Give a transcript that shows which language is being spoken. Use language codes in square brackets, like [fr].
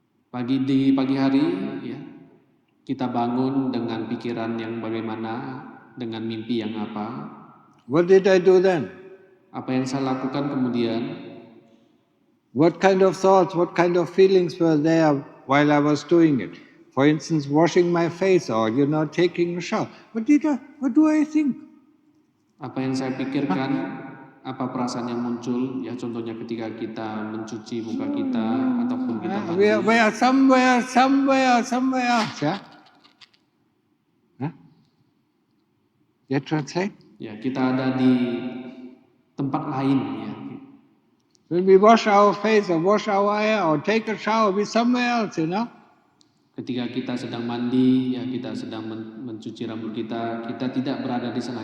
[id] Di pagi hari, ya, kita bangun dengan pikiran yang bagaimana, dengan mimpi yang apa. [en] What did I do then? [id] Apa yang saya lakukan kemudian? [en] What kind of thoughts, what kind of feelings were there while I was doing it? For instance, washing my face or, taking a shower. What do I think? [id] Apa yang saya pikirkan, apa perasaan yang muncul, ya contohnya ketika kita mencuci muka kita ataupun kita mandi. [en] We are somewhere else, yeah? Huh? You translate? [id] Ya, kita ada di tempat lain, ya. [en] When we wash our face or wash our hair or take a shower, we're somewhere else, [id] Ketika kita sedang mandi, ya kita sedang mencuci rambut kita tidak berada di sana.